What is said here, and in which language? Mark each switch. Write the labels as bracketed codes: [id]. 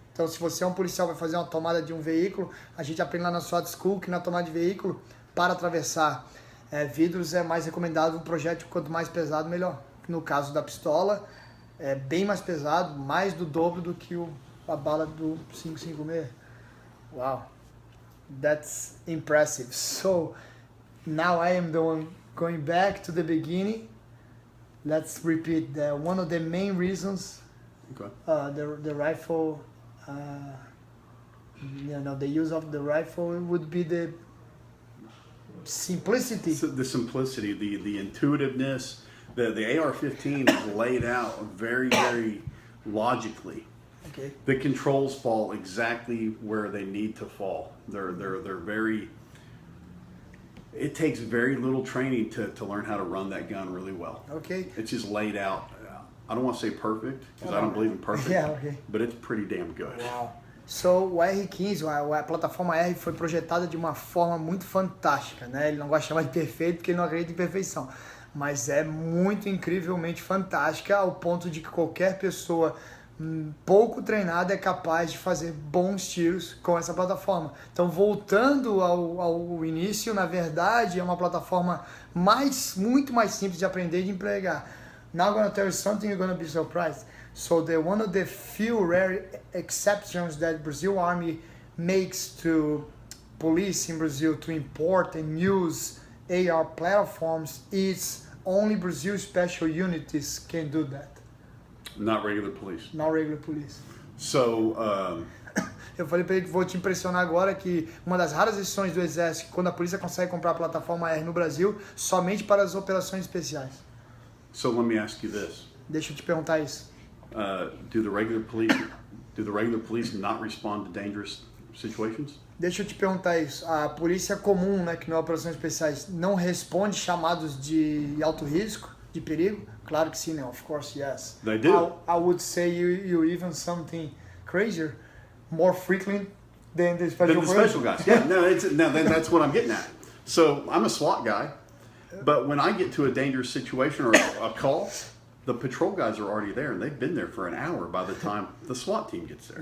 [pt] Então, se você é um policial, vai fazer uma tomada de um veículo, a gente aprende lá na SWAT School que na tomada de veículo, para atravessar vidros, é mais recomendado um projétil, quanto mais pesado, melhor. No caso da pistola, é bem mais pesado, mais do dobro do que a bala do 5.56. [en] Wow, that's impressive. So now I am the one going back to the beginning. Let's repeat that one of the main reasons the rifle, the use of the rifle would be the simplicity. So the simplicity, the intuitiveness. The AR-15 is laid out very, very logically. Okay. The controls fall exactly where they need to fall. They're very. It takes very little training to learn how to run that gun really well. Okay. It's just laid out. I don't want to say perfect because I don't believe in perfect. Yeah, okay. But it's pretty damn good. Wow. [pt] So, o R15, a plataforma R foi projetada de uma forma muito fantástica, né? Ele não gosta de chamar de perfeito porque ele não acredita em perfeição. Mas é muito incrivelmente fantástica ao ponto de que qualquer pessoa pouco treinada é capaz de fazer bons tiros com essa plataforma. Então, voltando ao início, na verdade, é uma plataforma muito mais simples de aprender e de empregar. [en] Now I'm going to tell you something you're going to be surprised. So, one of the few rare exceptions that Brazil Army makes to police in Brazil to import and use AR platforms is only Brazil special units can do that. Not regular police. Not regular police. So, [pt] eu falei para ele que vou te impressionar agora que uma das raras exceções do Exército, quando a polícia consegue comprar a plataforma R no Brasil, somente para as operações especiais. [en] So let me ask you this. [pt] Deixa eu te perguntar isso. [en] Do the regular police not respond to dangerous situations? [pt] Deixa eu te perguntar isso. A polícia comum, né, que não é operações especiais, não responde chamados de alto risco, de perigo? Claro que sim, né? [en] Of course, yes. They do. I would say you even something crazier, more frequent than the special guys. Yeah, that's what I'm getting at. So I'm a SWAT guy, but when I get to a dangerous situation or a call, the patrol guys are already there, and they've been there for an hour by the time the SWAT team gets there.